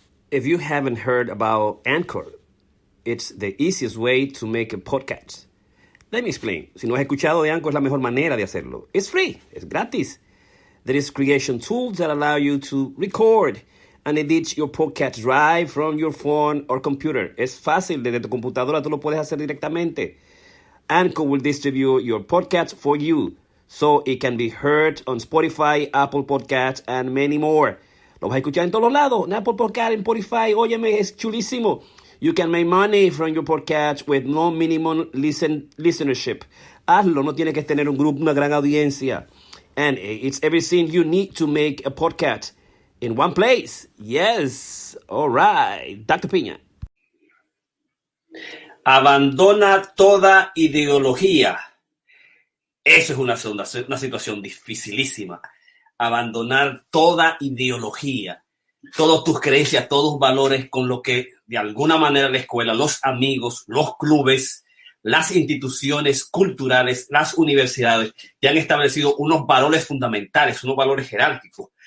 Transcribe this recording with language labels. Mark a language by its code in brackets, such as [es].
[en] if you haven't heard about Anchor, it's the easiest way to make a podcast. Let me explain. [es] Si no has escuchado de Anchor, es la mejor manera de hacerlo. [en] It's free. [es] Es gratis. [en] There is creation tools that allow you to record and edit your podcast right from your phone or computer. [es] Es fácil. Desde tu computadora tú lo puedes hacer directamente. [en] Anchor will distribute your podcast for you so it can be heard on Spotify, Apple Podcasts, and many more. [es] Lo vas a escuchar en todos lados. En Apple Podcasts, en Spotify. Óyeme, es chulísimo. [en] You can make money from your podcast with no minimum listenership. [es] Hazlo, no tienes que tener un grupo, una gran audiencia. [en] And it's everything you need to make a podcast in one place. Yes. All right. Dr. Piña. [es] Abandona toda ideología. Eso es una situación dificilísima. Abandonar toda ideología, todas tus creencias, todos tus valores con lo que de alguna manera la escuela, los amigos, los clubes, las instituciones culturales, las universidades ya han establecido unos valores fundamentales, unos valores jerárquicos